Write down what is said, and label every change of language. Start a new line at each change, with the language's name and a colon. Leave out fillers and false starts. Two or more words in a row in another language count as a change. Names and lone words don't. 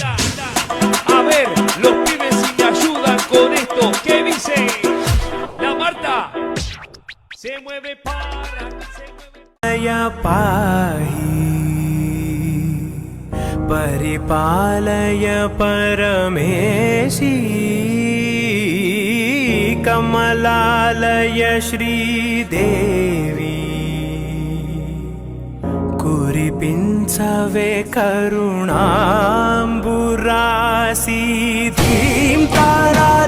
Spanish: A ver, los pibes si me ayudan con esto, ¿qué dice? La Marta se mueve para, se mueve.
Sanskrit: पाहि परिपालय परमेशी कमलालय श्रीदेवी
Telugu: కురిపించవే కరుణాంబురాశి ధీం తారా